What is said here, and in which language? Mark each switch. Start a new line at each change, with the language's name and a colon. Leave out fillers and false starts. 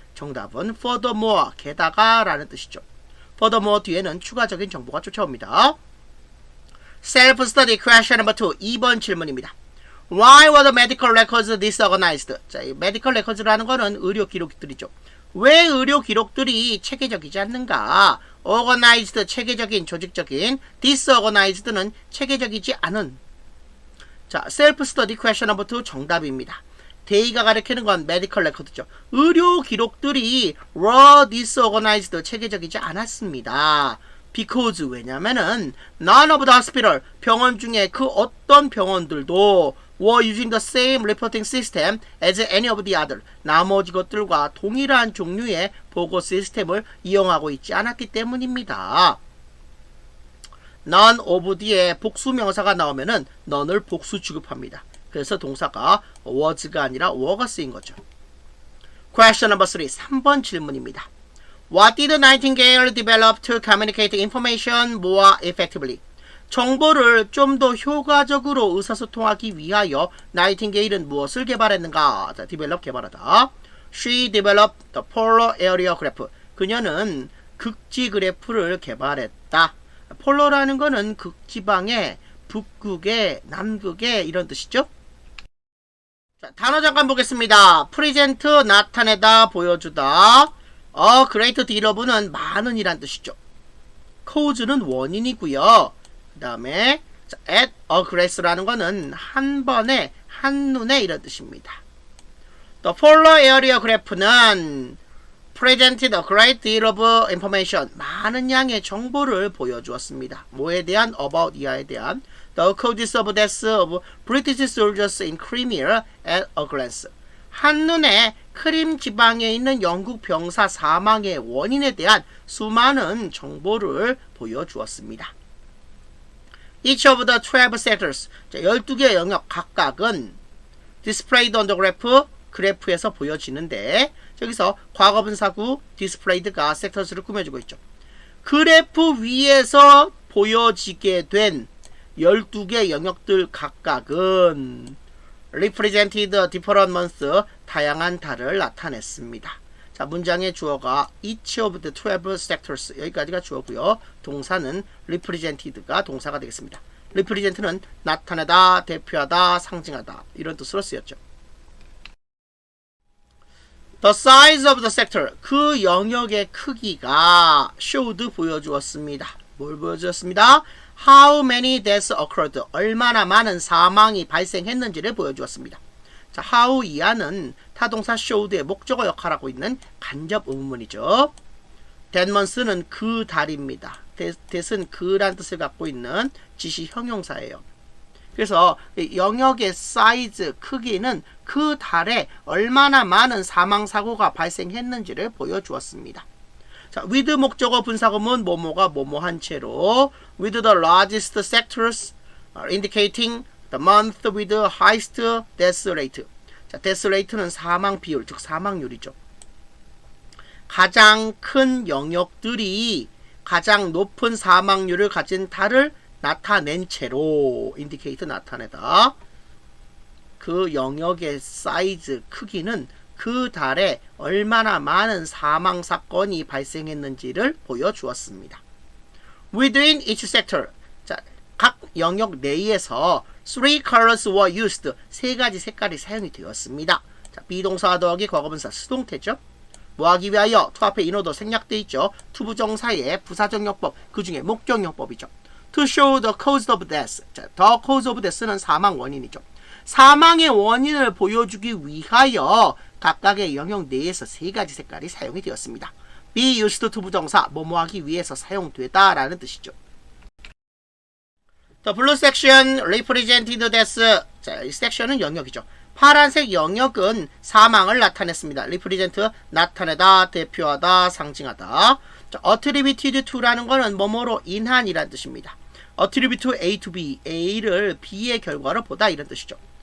Korean: 정답은 furthermore, 게다가 라는 뜻이죠. furthermore 뒤에는 추가적인 정보가 쫓아옵니다.
English: Self-study question No. 2
Korean: 2번 질문입니다.
English: Why were the medical records disorganized?
Korean: 자, 이 medical records라는 거는 의료 기록들이죠. 왜 의료 기록들이 체계적이지 않는가? Organized, 체계적인, 조직적인. Disorganized는 체계적이지 않은.
English: 자, self-study question No.
Korean: 2 정답입니다. 데이가 가리키는 건 medical record죠. 의료 기록들이
English: were disorganized,
Korean: 체계적이지 않았습니다.
English: Because 왜냐면은 none of the hospital
Korean: 병원 중에 그 어떤 병원들도
English: were using the same reporting system as any of the other
Korean: 나머지 것들과 동일한 종류의 보고 시스템을 이용하고 있지 않았기 때문입니다. none of 뒤에 복수 명사가 나오면은 none을 복수 취급합니다. 그래서 동사가 was가 아니라 were가 쓰인 거죠.
English: Question No. 3
Korean: 3번 질문입니다.
English: What did Nightingale develop to communicate information more effectively?
Korean: 정보를 좀 더 효과적으로 의사소통하기 위하여 나이팅게일은 무엇을 개발했는가? 자, develop 개발하다.
English: She developed the polar area graph.
Korean: 그녀는 극지 그래프를 개발했다. 폴러라는 거는 극지방의 북극에, 남극에 이런 뜻이죠. 자, 단어 잠깐 보겠습니다. present 나타내다, 보여주다. great deal of는 많은 이란 뜻이죠. cause는 원인이고요. 그 다음에 at a glance,라는 거는 한 번에, 한눈에 이런 뜻입니다.
English: The polar area graph는 presented a great deal of information.
Korean: 많은 양의 정보를 보여주었습니다. 뭐에 대한? about 이하에 대한.
English: The causes of death of British soldiers in Crimea at a glance.
Korean: 한눈에 크림 지방에 있는 영국 병사 사망의 원인에 대한 수많은 정보를 보여주었습니다.
English: Each of the 12 sectors,
Korean: 12개의 영역 각각은
English: displayed on the graph,
Korean: 그래프에서 보여지는데, 여기서 과거분사구 displayed가 sectors를 꾸며주고 있죠. 그래프 위에서 보여지게 된 12개 영역들 각각은
English: represented different months,
Korean: 다양한 달을 나타냈습니다. 자, 문장의 주어가 each of the 12 sectors, 여기까지가 주어고요. 동사는 represented가 동사가 되겠습니다. represent는 나타내다, 대표하다, 상징하다 이런 뜻으로 쓰였죠.
English: The size of the sector,
Korean: 그 영역의 크기가
English: showed, 보여주었습니다.
Korean: 뭘 보여주었습니다?
English: How many deaths occurred,
Korean: 얼마나 많은 사망이 발생했는지를 보여주었습니다. 자, how 이하는 타동사 showed의 목적어 역할하고 있는 간접 의문문이죠. that month는 그 달입니다. that은 그란 뜻을 갖고 있는 지시 형용사예요. 그래서 영역의 사이즈, 크기는 그 달에 얼마나 많은 사망사고가 발생했는지를 보여주었습니다.
English: 자, with
Korean: 목적어 분사구문 뭐뭐가 뭐뭐한 채로
English: with the largest sectors indicating the month with the highest death rate.
Korean: 자, death rate는 사망 비율, 즉 사망률이죠. 가장 큰 영역들이 가장 높은 사망률을 가진 달을 나타낸 채로 indicate 나타내다. 그 영역의 사이즈, 크기는 그 달에 얼마나 많은 사망 사건이 발생했는지를 보여주었습니다.
English: Within each sector,
Korean: 자, 각 영역 내에서
English: three colors were used,
Korean: 세 가지 색깔이 사용이 되었습니다. 자, 비동사 더하기 과거분사 수동태죠. 뭐 하기 위하여? to 앞에 인어도 생략되어 있죠. 투부정사의 부사정용법, 그 중에 목적용법이죠.
English: To show the cause of death.
Korean: 자, the cause of death는 사망 원인이죠. 사망의 원인을 보여주기 위하여 각각의 영역 내에서 세 가지 색깔이 사용이 되었습니다. be used to 부정사, 뭐뭐 하기 위해서 사용되다 라는 뜻이죠.
English: The blue section represented death.
Korean: 자, 이 섹션은 영역이죠. 파란색 영역은 사망을 나타냈습니다. represent, 나타내다, 대표하다, 상징하다. 자, attributed to라는 거는 뭐뭐로 인한이란 뜻입니다. attribute to A to B, A를 B의 결과로 보다 이런 뜻이죠.